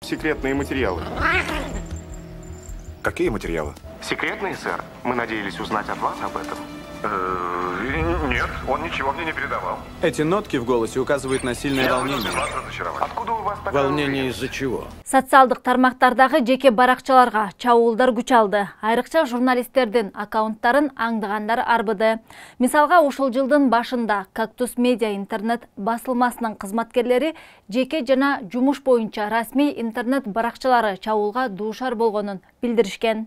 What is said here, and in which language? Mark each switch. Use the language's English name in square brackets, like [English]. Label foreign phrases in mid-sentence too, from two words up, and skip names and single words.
[Russian] Секретные материалы. Какие материалы? Секретные, сэр. Мы надеялись узнать от вас об этом. Нет, он ничего мне не передавал. Эти нотки в голосе указывают на сильное волнение. Откуда у вас такое Волнение из-за чего? [Kyrgyz] Социалдык тармактардагы жеке баракчаларга чабуулдар күч алды. Айрыкча журналисттердин аккаунттарын аңдыгандар арбыды. Мисалга ушул жылдын башында Кактус Медиа интернет басылмасынын кызматкерлери жеке жана жумуш боюнча расмий интернет баракчалары чабуулга дуушар болгонун билдиришкен.